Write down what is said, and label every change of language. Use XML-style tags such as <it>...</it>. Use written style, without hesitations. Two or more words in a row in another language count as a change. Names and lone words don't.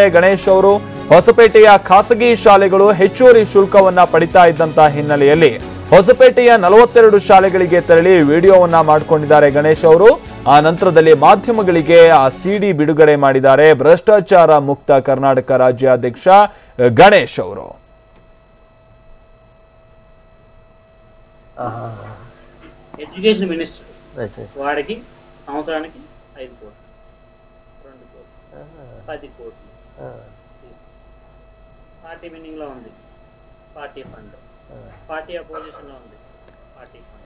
<kn>ಗಣೇಶ್ ಅವರು ಹೊಸಪೇಟೆಯ ಖಾಸಗಿ ಶಾಲೆಗಳು ಹೆಚ್ಚುವರಿ ಶುಲ್ಕವನ್ನ ಪಡಿತಾ ಇದ್ದಂತಹ ಹಿನ್ನೆಲೆಯಲ್ಲಿ ಹೊಸಪೇಟೆಯ 42 ಶಾಲೆಗಳಿಗೆ ತೆರಳಿ ವಿಡಿಯೋವನ್ನ ಮಾಡಿಕೊಂಡಿದ್ದಾರೆ ಗಣೇಶ್ ಅವರು. ಆ ನಂತರದಲ್ಲಿ ಮಾಧ್ಯಮಗಳಿಗೆ ಆ ಸಿಡಿ ಬಿಡುಗಡೆ ಮಾಡಿದ್ದಾರೆ ಭ್ರಷ್ಟಾಚಾರ ಮುಕ್ತ ಕರ್ನಾಟಕ ರಾಜ್ಯಾಧ್ಯಕ್ಷ ಗಣೇಶ್ ಅವರು.</kn> <en>education minister</en> <te>వాడికి సంవత్సరానికి 5 కోట్లు 2 కోట్లు 10 కోట్లు</te> <en>party meaning</en> <te>లో ఉంది,</te> <en>party fund, party opposition</en> <te>లో ఉంది,</te> <en>party fund.</en>